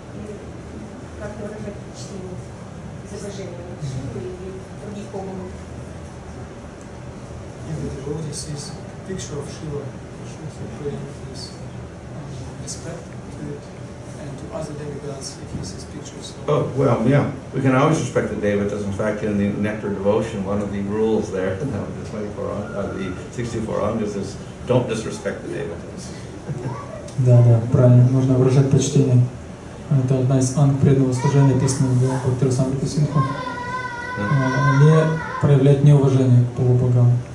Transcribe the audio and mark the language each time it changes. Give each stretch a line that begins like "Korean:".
Russian: Или как выражать почтение изображения Кришны или других богов?
English: If the devotee sees a picture of Shiva, should he pay his respect to it, and to other demigods if he sees pictures of... Oh, well, yeah. We can always respect the devatas. In fact, in the Nectar Devotion, one of the rules there, the 64 Angas is don't disrespect the devatas.
Russian: Да, правильно. Нужно выражать почтение. Это одна из анг преданного служения, описанного в Бхактиведанта Свами Прабхупады. Не проявлять неуважение к полубогам.